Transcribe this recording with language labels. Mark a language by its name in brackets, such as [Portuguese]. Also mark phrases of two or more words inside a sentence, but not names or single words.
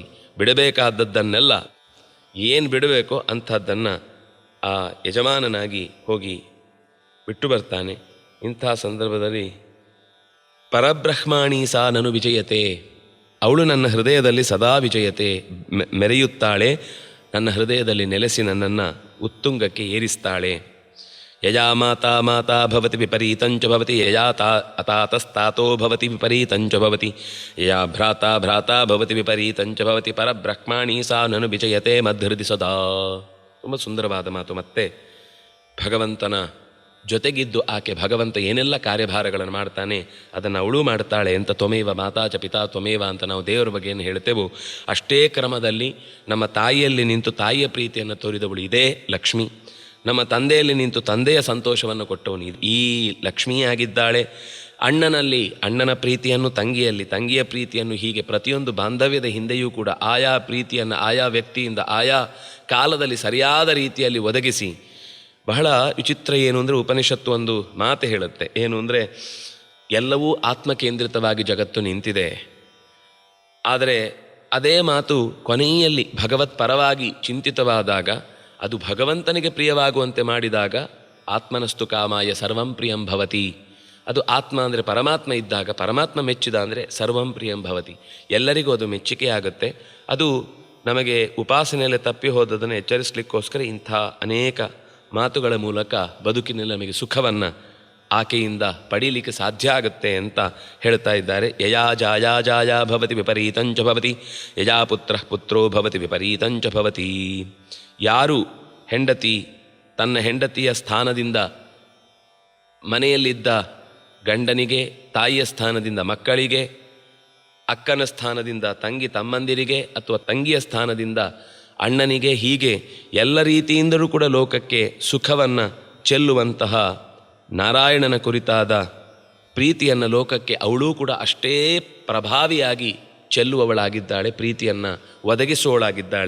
[Kannada] ಬಿಡಬೇಕಾದದ್ದನ್ನೆಲ್ಲ ಏನು ಬಿಡಬೇಕೋ ಅಂಥದ್ದನ್ನು ಆ ಯಜಮಾನನಾಗಿ ಹೋಗಿ ಬಿಟ್ಟು ಬರ್ತಾನೆ. ಇಂಥ ಸಂದರ್ಭದಲ್ಲಿ [Sanskrit] ಪರಬ್ರಹ್ಮಾಣಿ ಸಾ ನನು ವಿಜಯತೆ, [Kannada] ಅವಳು ನನ್ನ ಹೃದಯದಲ್ಲಿ ಸದಾ ವಿಜಯತೆ, ಮೆರೆಯುತ್ತಾಳೆ, ನನ್ನ ಹೃದಯದಲ್ಲಿ ನೆಲೆಸಿ ನನ್ನನ್ನು ಉತ್ತುಂಗಕ್ಕೆ ಏರಿಸ್ತಾಳೆ. [Sanskrit] ಯಯಾ ಮಾತಾ ಮಾತಾ ಭವತಿ ವಿಪರೀತಂಚ ಭವತಿ, ಯಯಾ ಅತಾತಸ್ತಾತೋ ಭವತಿ ವಿಪರೀತಂಚ ಭವತಿ, ಯಯಾ ಭ್ರಾತಾ ಭ್ರಾತಾ ಭವತಿ ವಿಪರೀತಂಚ ಭವತಿ, ಪರಬ್ರಹ್ಮಾಣಿ ಸಾ ನನು ವಿಜಯತೆ ಮದ್ಹೃದಿ ಸದಾ. [Kannada] ತುಂಬ ಸುಂದರವಾದ ಮಾತು. ಮತ್ತೆ ಭಗವಂತನ ಜೊತೆಗಿದ್ದು ಆಕೆ ಭಗವಂತ ಏನೆಲ್ಲ ಕಾರ್ಯಭಾರಗಳನ್ನು ಮಾಡ್ತಾನೆ ಅದನ್ನು ಅವಳು ಮಾಡ್ತಾಳೆ ಅಂತ [Sanskrit] ತ್ವಮೇವ ಮಾತಾ ಚ ಪಿತಾ ತ್ವಮೇವ [Kannada] ಅಂತ ನಾವು ದೇವರ ಬಗ್ಗೆ ಏನು ಹೇಳ್ತೇವೋ ಅಷ್ಟೇ ಕ್ರಮದಲ್ಲಿ ನಮ್ಮ ತಾಯಿಯಲ್ಲಿ ನಿಂತು ತಾಯಿಯ ಪ್ರೀತಿಯನ್ನು ತೋರಿದವಳು ಇದೇ ಲಕ್ಷ್ಮಿ. ನಮ್ಮ ತಂದೆಯಲ್ಲಿ ನಿಂತು ತಂದೆಯ ಸಂತೋಷವನ್ನು ಕೊಟ್ಟವನು ಈ ಲಕ್ಷ್ಮಿಯಾಗಿದ್ದಾಳೆ. ಅಣ್ಣನಲ್ಲಿ ಅಣ್ಣನ ಪ್ರೀತಿಯನ್ನು, ತಂಗಿಯಲ್ಲಿ ತಂಗಿಯ ಪ್ರೀತಿಯನ್ನು, ಹೀಗೆ ಪ್ರತಿಯೊಂದು ಬಾಂಧವ್ಯದ ಹಿಂದೆಯೂ ಕೂಡ ಆಯಾ ಪ್ರೀತಿಯನ್ನು ಆಯಾ ವ್ಯಕ್ತಿಯಿಂದ ಆಯಾ ಕಾಲದಲ್ಲಿ ಸರಿಯಾದ ರೀತಿಯಲ್ಲಿ ಒದಗಿಸಿ. ಬಹಳ ವಿಚಿತ್ರ ಏನು ಅಂದರೆ ಉಪನಿಷತ್ತು ಒಂದು ಮಾತು ಹೇಳುತ್ತೆ. ಏನು ಅಂದರೆ ಎಲ್ಲವೂ ಆತ್ಮಕೇಂದ್ರಿತವಾಗಿ ಜಗತ್ತು ನಿಂತಿದೆ. ಆದರೆ ಅದೇ ಮಾತು ಕೊನೆಯಲ್ಲಿ ಭಗವತ್ ಪರವಾಗಿ ಚಿಂತಿತವಾದಾಗ, ಅದು ಭಗವಂತನಿಗೆ ಪ್ರಿಯವಾಗುವಂತೆ ಮಾಡಿದಾಗ [Sanskrit] ಆತ್ಮನಸ್ತು ಕಾಮಾಯ ಸರ್ವಂ ಪ್ರಿಯಂ ಭವತಿ. [Kannada] ಅದು ಆತ್ಮ ಅಂದರೆ ಪರಮಾತ್ಮ ಇದ್ದಾಗ, ಪರಮಾತ್ಮ ಮೆಚ್ಚಿದ ಅಂದರೆ [Sanskrit] ಸರ್ವಂ ಪ್ರಿಯಂ ಭವತಿ, [Kannada] ಎಲ್ಲರಿಗೂ ಅದು ಮೆಚ್ಚುಗೆಯಾಗುತ್ತೆ. ಅದು ನಮಗೆ ಉಪಾಸನೆಯಲ್ಲೇ ತಪ್ಪಿ ಹೋದದನ್ನು ಎಚ್ಚರಿಸಲಿಕ್ಕೋಸ್ಕರ ಇಂಥ ಅನೇಕ ಮಾತುಗಳ ಮೂಲಕ ಬದುಕಿನಲ್ಲಿ ನಮಗೆ ಸುಖವನ್ನು ಆಕೆಯಿಂದ ಪಡೀಲಿಕ್ಕೆ ಸಾಧ್ಯ ಆಗುತ್ತೆ ಅಂತ ಹೇಳ್ತಾ ಇದ್ದಾರೆ. [Sanskrit] ಯಯಾ ಜಾಯಾ ಜಾಯಾ ಭವತಿ ವಿಪರೀತಂಚ ಭವತಿ, ಯಯಾ ಪುತ್ರ ಪುತ್ರೋ ಭವತಿ ವಿಪರೀತಂಚ ಭವತಿ. [Kannada] ಯಾರು ಹೆಂಡತಿ ತನ್ನ ಹೆಂಡತಿಯ ಸ್ಥಾನದಿಂದ ಮನೆಯಲ್ಲಿದ್ದ ಗಂಡನಿಗೆ, ತಾಯಿಯ ಸ್ಥಾನದಿಂದ ಮಕ್ಕಳಿಗೆ, ಅಕ್ಕನ ಸ್ಥಾನದಿಂದ ತಂಗಿ ತಮ್ಮಂದಿರಿಗೆ, ಅಥವಾ ತಂಗಿಯ ಸ್ಥಾನದಿಂದ ಅಣ್ಣನಿಗೆ, ಹೀಗೆ ಎಲ್ಲ ರೀತಿಯಿಂದಲೂ ಕೂಡ ಲೋಕಕ್ಕೆ ಸುಖವನ್ನು ಚೆಲ್ಲುವಂತಹ ನಾರಾಯಣನ ಕುರಿತಾದ ಪ್ರೀತಿಯನ್ನು ಲೋಕಕ್ಕೆ ಅವಳೂ ಕೂಡ ಅಷ್ಟೇ ಪ್ರಭಾವಿಯಾಗಿ ಚೆಲ್ಲುವವಳಾಗಿದ್ದಾಳೆ, ಪ್ರೀತಿಯನ್ನು ಒದಗಿಸುವವಳಾಗಿದ್ದಾಳೆ.